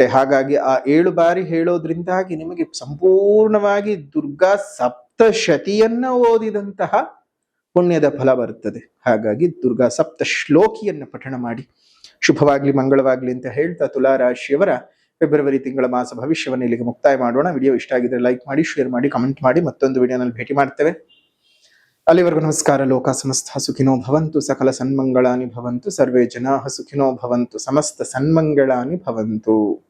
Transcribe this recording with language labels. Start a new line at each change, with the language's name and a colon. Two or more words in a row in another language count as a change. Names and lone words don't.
Kannada: ಹಾಗಾಗಿ ಆ 7 ಬಾರಿ ಹೇಳೋದ್ರಿಂದಾಗಿ ನಿಮಗೆ ಸಂಪೂರ್ಣವಾಗಿ ದುರ್ಗಾ ಸಪ್ತಶತಿಯನ್ನ ಓದಿದಂತಹ ಪುಣ್ಯದ ಫಲ ಬರುತ್ತದೆ. ಹಾಗಾಗಿ ದುರ್ಗಾ ಸಪ್ತ ಶ್ಲೋಕಿಯನ್ನ ಪಠಣ ಮಾಡಿ. ಶುಭವಾಗ್ಲಿ, ಮಂಗಳವಾಗ್ಲಿ ಅಂತ ಹೇಳ್ತಾ ತುಲಾ ರಾಶಿಯವರ ಫೆಬ್ರವರಿ ತಿಂಗಳ ಮಾಸ ಭವಿಷ್ಯವನ್ನು ಇಲ್ಲಿಗೆ ಮುಕ್ತಾಯ ಮಾಡೋಣ. ವಿಡಿಯೋ ಇಷ್ಟ ಆಗಿದ್ರೆ ಲೈಕ್ ಮಾಡಿ, ಶೇರ್ ಮಾಡಿ, ಕಮೆಂಟ್ ಮಾಡಿ. ಮತ್ತೊಂದು ವಿಡಿಯೋನಲ್ಲಿ ಭೇಟಿ ಮಾಡ್ತೇವೆ. ಅಲ್ಲಿವರೆಗೂ ನಮಸ್ಕಾರ.
Sanskrit: ಲೋಕ ಸಮಸ್ತ ಸುಖಿನೋ ಭವಂತು, ಸಕಲ ಸನ್ಮಂಗಳಾನಿ ಭವಂತು, ಸರ್ವೇ ಜನಾಃ ಸುಖಿನೋ ಭವಂತು, ಸಮಸ್ತ ಸನ್ಮಂಗಳಾನಿ ಭವಂತು.